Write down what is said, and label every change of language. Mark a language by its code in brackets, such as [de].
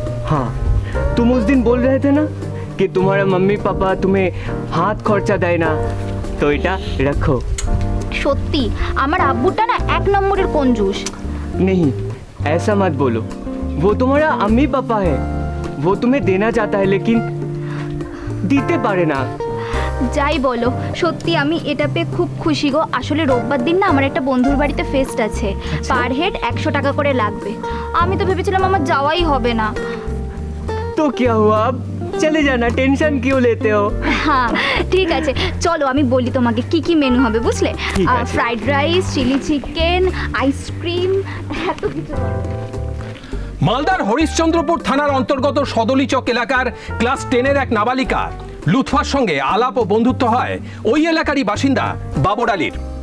[hi] हाँ, तुम उस दिन बोल रहे थे ना कि तुम्हारा मम्मी पापा तुम्हें हाथ खर्चा देय ना, तो [bn] এটা [hi] रखो। [bn] সত্যি আমার আব্বুটা না এক নম্বরের কঞ্জুস। [hi] नहीं, ऐसा मत बोलो, वो तुम्हारा अम्मी पापा है, वो तुम्हें देना चाहता है लेकिन [bn] দিতে পারে না। যাই বলো, সত্যি আমি এটা পেয়ে খুব খুশি গো। আসলে রোববার দিন না আমার একটা বন্ধুর বাড়িতে ফেস্ট আছে, পার হেড 100 টাকা করে লাগবে। আমি তো ভেবেছিলাম আমার যাওয়াই হবে না। [hi] तो क्या हुआ, अब चले जाना, टेंशन क्यों लेते हो? [bn] হ্যাঁ ঠিক আছে, চলো আমি বলি তোমাকে কি কি মেনু হবে, বুঝলে? ঠিক আছে। Fried rice, chilli chicken, ice cream, এত কিছু। মালদার হরিশ্চন্দ্রপুর থানার অন্তর্গত সদলিচক এলাকার ক্লাস 10-এর এক নাবালিকা লুৎফার সঙ্গে আলাপ ও বন্ধুত্ব হয় ওই এলাকারই বাসিন্দা বাবর আলীর।